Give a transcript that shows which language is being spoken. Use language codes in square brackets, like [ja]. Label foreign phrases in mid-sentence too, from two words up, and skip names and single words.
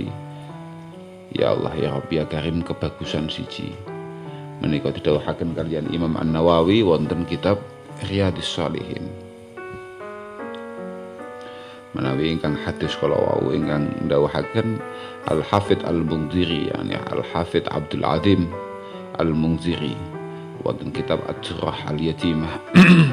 [ar] يا الله يا ربي يا كريم, [jv] kebagusan siji menika didhawuhaken kalian Imam An-Nawawi wonten kitab Riyadhus Shalihin. Menawi ingkang hadis kala wau ingkang ndhawuhaken Al-Hafidz Al-Munziri, yani Al-Hafidz Abdul Azim Al-Munziri wonten kitab Ad-Durrah Al-Yatimah.